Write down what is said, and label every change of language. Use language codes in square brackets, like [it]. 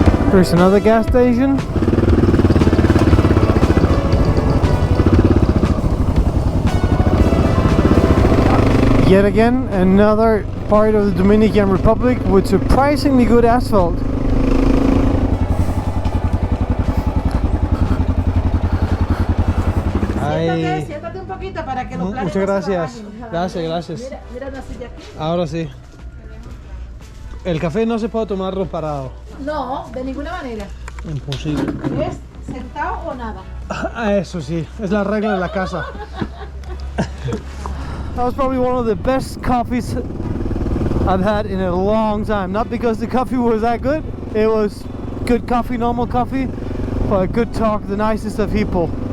[en] There's another gas station. Yet again, another part of the Dominican Republic with surprisingly good asphalt. [es] Siéntate un poquito para que los planes. Muchas gracias. Gracias. Mira la silla aquí. Ahora sí. El café no se puede tomarlo parado. No, de ninguna manera. Imposible. ¿Es sentado o nada? Eso sí, es la regla de la casa. [en] That was probably one of the best coffees I've had in a long time. Not because the coffee was that good, it was good coffee, normal coffee, but good talk, the nicest of people.